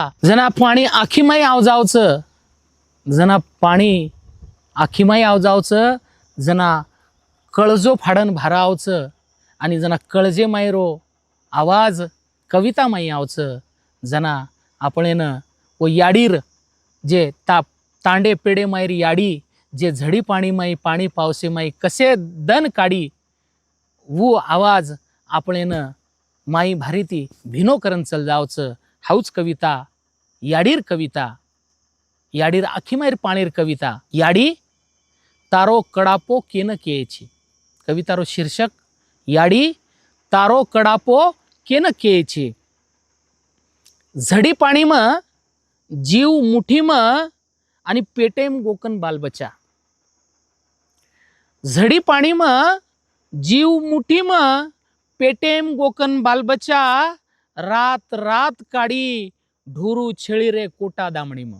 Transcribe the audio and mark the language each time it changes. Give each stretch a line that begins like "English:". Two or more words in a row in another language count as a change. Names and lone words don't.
Lambadi: जना पाणी आखीमाई आवजावचं, जना पाणी आखीमाई आवजावचं, जना कळजो फाडन भारावचं आणि जना कळजे मायरो आवाज कविता माई आवचं. जना आपणेन व याडीर जे तांडे पेडे मायर याडी जे झडी पाणी माई पाणी पावसे माई कसे दन काढी वो आवाज आपणेन माई भारीती भिनो करन चल जावचं. हाऊच कविता याडीर कविता, याडीर आखी मायर पाणीर कविता. याडी तारो कडापो केन केची. कवितारो शीर्षक याडी तारो कडापो केन केची. झडी पाणी म जीव मुठी म आणि पेटेम गोकन बालबचा. झडी पाणी म जीव मुठी म पेटेम गोकन बालबचा. रात रात काढी ढोरू छेळी रे कोटा दामणी म.